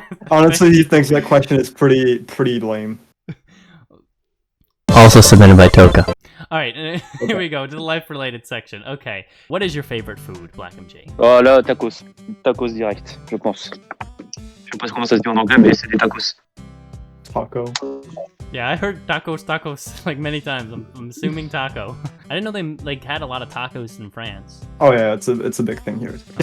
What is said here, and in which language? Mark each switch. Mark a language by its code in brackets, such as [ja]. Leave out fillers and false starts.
[en] Honestly, he thinks that question is pretty lame. Also submitted by Toka. All right, here we go to the life-related section. Okay, what is your favorite food, BlackMG? [fr] Oh là, tacos. Tacos direct, je pense. Je sais pas comment ça se dit en anglais, mais c'est des tacos. [en] Taco. Yeah, I heard tacos like many times. I'm assuming taco. I didn't know they had a lot of tacos in France. Oh yeah, it's a big thing here.